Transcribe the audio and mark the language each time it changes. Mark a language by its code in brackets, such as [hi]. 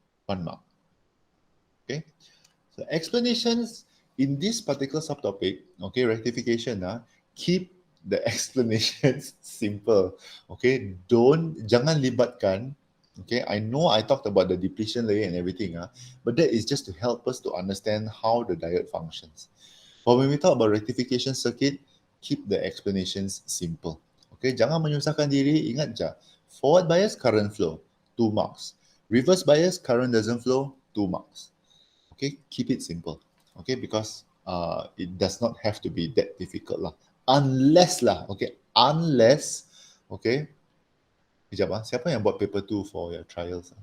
[en] 1 mark. Okay. So explanations in this particular subtopic, okay, rectification, keep the explanations simple. Okay, [ms] jangan libatkan [en] Okay, I know I talked about the depletion layer and everything, but that is just to help us to understand how the diode functions. But when we talk about rectification circuit, keep the explanations simple. [ms] Okay, jangan menyusahkan diri, ingat je. [en] Forward bias, current flow, 2 marks. Reverse bias, current doesn't flow, 2 marks. Okay, keep it simple. Okay, because it does not have to be that difficult lah. Unless lah, okay, unless, okay, [ms] Sekejap, siapa yang buat [en] paper 2 for your trials?